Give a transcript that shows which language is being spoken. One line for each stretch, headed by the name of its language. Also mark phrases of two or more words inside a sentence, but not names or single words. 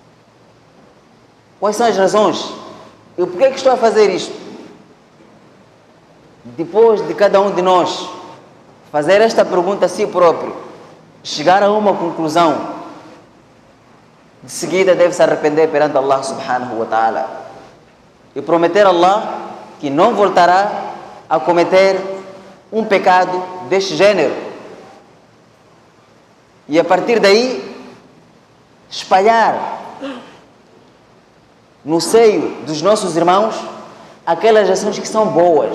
Portuguese: Quais são as razões E por que estou a fazer isto? Depois de cada um de nós fazer esta pergunta a si próprio, chegar a uma conclusão, de seguida deve se arrepender perante
Arabic: الله سبحانه وتعالى
Portuguese: e prometer a Allah que não voltará a cometer um pecado deste gênero. E a partir daí, espalhar no seio dos nossos irmãos aquelas ações que são boas.